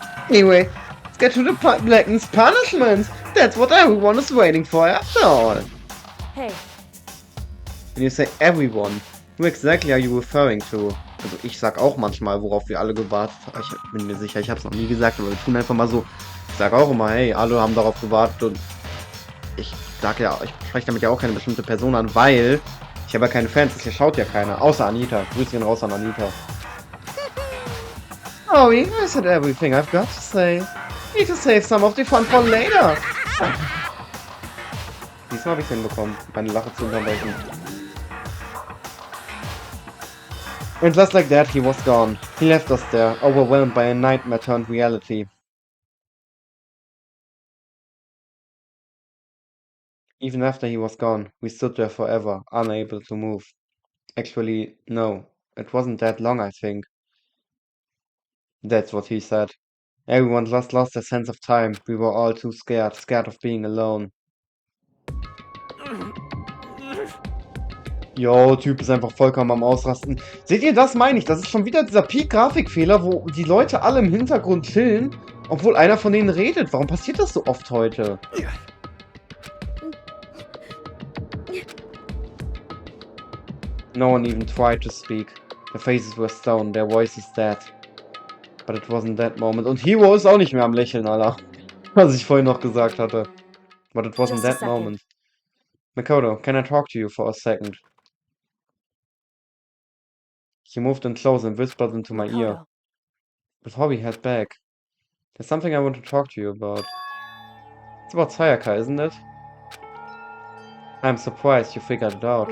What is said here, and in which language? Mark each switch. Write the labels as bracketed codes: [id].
[en] Anyway, let's get to the Blacken's punishment. That's what everyone is waiting for after all. Hey. When you say everyone, who exactly are you referring to? [de] Also ich sag auch manchmal, worauf wir alle gewartet haben. Ich bin mir sicher, ich hab's noch nie gesagt, aber wir tun einfach mal so. Ich sag auch immer, hey, alle haben darauf gewartet und ich sag ja, ich spreche damit ja auch keine bestimmte Person an, weil ich habe ja keine Fans, das hier schaut ja keiner, außer Anita. Grüß gehen raus an Anita. [en] Oh, I said everything I've got to say. Need to save some of the fun for later. [de] Diesmal habe ich es hinbekommen, meine Lache zu unterbrechen. [en] And just like that, he was gone. He left us there, overwhelmed by a nightmare turned reality. Even after he was gone, we stood there forever, unable to move. Actually, no. It wasn't that long, I think. That's what he said. Everyone just lost their sense of time. We were all too scared of being alone. [de] Jo, Typ ist einfach vollkommen am Ausrasten. Seht ihr, das meine ich. Das ist schon wieder dieser Peak-Grafikfehler, wo die Leute alle im Hintergrund chillen, obwohl einer von denen redet. Warum passiert das so oft heute? [en] No one even tried to speak. Their faces were stone, their voices dead. But it wasn't that moment. [de] Und Hero ist auch nicht mehr am Lächeln, Alter. Was ich vorhin noch gesagt hatte. [en] But it wasn't that moment. Makoto, can I talk to you for a second? She moved in close and whispered into my ear. Before we head back, there's something I want to talk to you about. It's about Sayaka, isn't it? I'm surprised you figured it out.